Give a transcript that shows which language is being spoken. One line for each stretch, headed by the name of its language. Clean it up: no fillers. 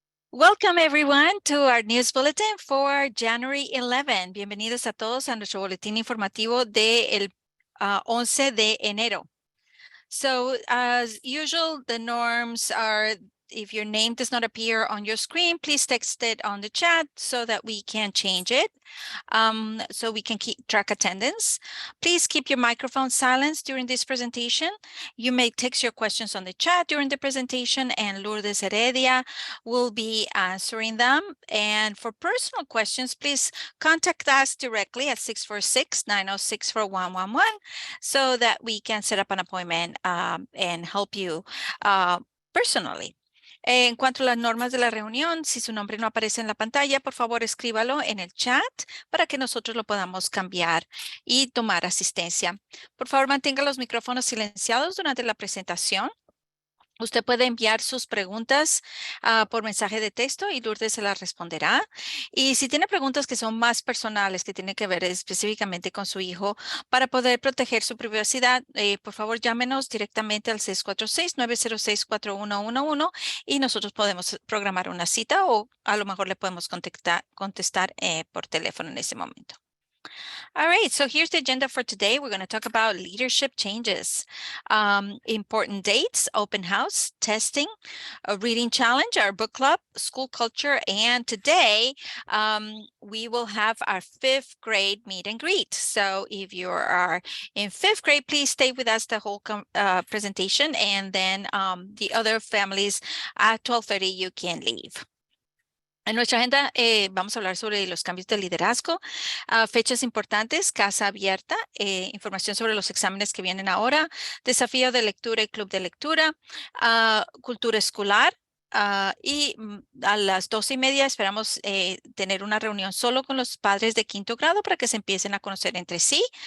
English: Welcome everyone to our news bulletin for January 11.
Spanish: Bienvenidos a todos a nuestro boletín informativo del 11 de enero.
English: So as usual, the norms are if your name does not appear on your screen, please text it on the chat so that we can change it, so we can keep track attendance. Please keep your microphone silenced during this presentation. You may text your questions on the chat during the presentation, and Lourdes Heredia will be answering them. And for personal questions, please contact us directly at 646-906-4111 so that we can set up an appointment and help you personally.
Spanish: En cuanto a las normas de la reunión, si su nombre no aparece en la pantalla, por favor escríbalo en el chat para que nosotros lo podamos cambiar y tomar asistencia. Por favor, mantenga los micrófonos silenciados durante la presentación. Usted puede enviar sus preguntas por mensaje de texto y Lourdes se las responderá. Y si tiene preguntas que son más personales, que tienen que ver específicamente con su hijo, para poder proteger su privacidad, por favor llámenos directamente al 646-906-4111 y nosotros podemos programar una cita o a lo mejor le podemos contestar por teléfono en ese momento.
English: All right, so here's the agenda for today. We're going to talk about leadership changes, important dates, open house, testing, a reading challenge, our book club, school culture, and today we will have our 5th grade meet and greet. So if you are in 5th grade, please stay with us the whole presentation, and then the other families at 12:30 you can leave.
Spanish: En nuestra agenda vamos a hablar sobre los cambios de liderazgo, fechas importantes, casa abierta, información sobre los exámenes que vienen ahora, desafío de lectura y club de lectura, cultura escolar. Y a las 12:30 esperamos tener una reunión solo con los padres de 5º grado para que se empiecen a conocer entre sí.